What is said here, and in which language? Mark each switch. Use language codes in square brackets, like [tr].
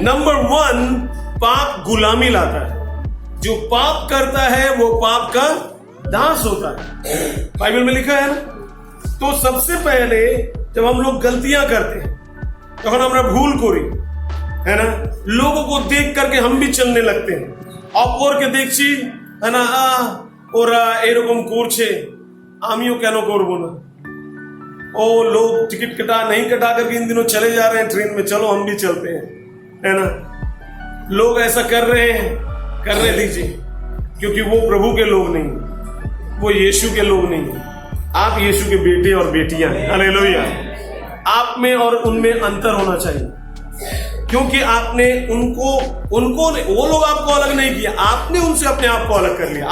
[hi] Number 1, पाप गुलामी लाता है। जो पाप करता है वो पाप का दास होता है, बाइबल में लिखा है ना। तो सबसे पहले जब हम लोग गलतियां करते हैं तখন [bn] আমরা ভুল করি, [hi] है ना। लोगों को देख करके हम भी चलने लगते हैं। [bn] অপরকে দেখছি, [hi] है ना, [bn] ওরা এরকম করছে, আমিও কেন করব না। [hi] ओ लोग टिकट कटा नहीं कटा करके इन दिनों चले जा रहे हैं ट्रेन में, चलो हम भी चलते हैं, है ना। लोग ऐसा कर रहे हैं, करने दीजिए, क्योंकि वो प्रभु के लोग नहीं, वो यीशु के लोग नहीं। आप यीशु के बेटे और बेटियां हैं, हालेलुया। आप में और उनमें अंतर होना चाहिए, क्योंकि आपने उनको वो लोग आपको अलग नहीं किया, आपने उनसे अपने आप को अलग कर लिया।